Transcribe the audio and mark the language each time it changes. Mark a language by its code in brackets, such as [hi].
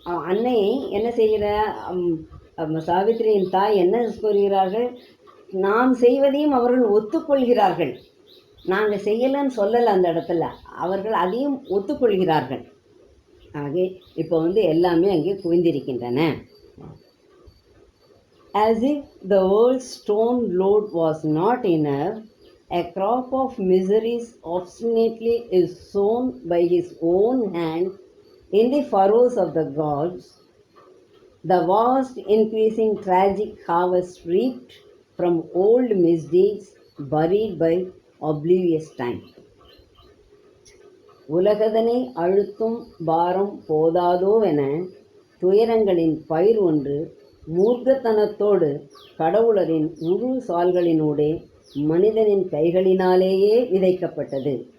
[ta] அன்னை என்ன செய்கிறார்? சாவித்திரியின் தாய் என்ன கூறுகிறார்கள்? நாம் செய்வதையும் அவர்கள் ஒத்துக்கொள்கிறார்கள். நாங்கள் செய்யலைன்னு சொல்லலை அந்த இடத்துல, அவர்கள் அதையும் ஒத்துக்கொள்கிறார்கள். ஆக இப்போ எல்லாமே அங்கே குவிந்திருக்கின்றன. [en] As if the world's stone load was not enough, a crop of miseries obstinately is sown by his own hand in the furrows of the gods, the vast increasing tragic harvest reaped from old misdeeds buried by oblivious time. [ta] உலகதனை அழுத்தும் பாரம் போதாதோவென துயரங்களின் பயிர் ஒன்று மூர்க்கத்தனத்தோடு கடவுளரின் முழு சால்களினூடே மனிதனின் கைகளினாலேயே விதைக்கப்பட்டது.